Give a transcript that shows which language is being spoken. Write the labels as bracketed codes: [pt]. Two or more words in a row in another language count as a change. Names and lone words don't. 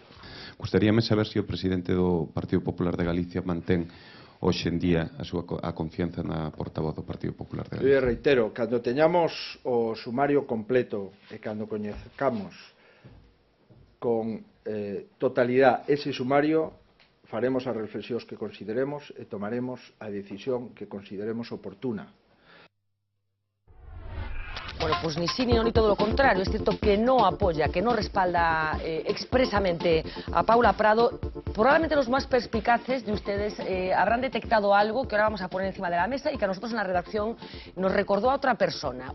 [gl] Gustaríame saber se o presidente do Partido Popular de Galicia mantén hoxe en día a confianza na portavoz do Partido Popular de Galicia. Eu reitero, cando teñamos o sumario completo e cando coñezcamos con totalidade ese sumario, faremos as reflexións que consideremos e tomaremos a decisión que consideremos oportuna. [es] Bueno, pues ni sí ni no, ni todo lo contrario. Es cierto que no apoya, que no respalda expresamente a Paula Prado. Probablemente los más perspicaces de ustedes habrán detectado algo que ahora vamos a poner encima de la mesa y que a nosotros en la redacción nos recordó a otra persona.